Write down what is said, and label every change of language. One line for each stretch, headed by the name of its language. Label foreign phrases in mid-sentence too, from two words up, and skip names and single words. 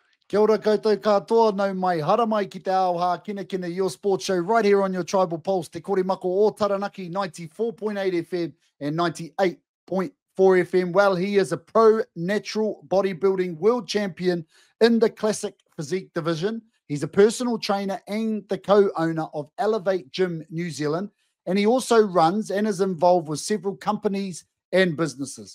Māori: Kia ora koutou katoa, nau mai hara mai ki te Ao Hākinakina,
English: your sports show right here on your Tribal Pulse, te kore mako o Taranaki, 94.8 FM and 98.4 FM. Well, he is a pro natural bodybuilding world champion in the Classic Physique Division. He's a personal trainer and the co-owner of Elevate Gym New Zealand, and he also runs and is involved with several companies and businesses.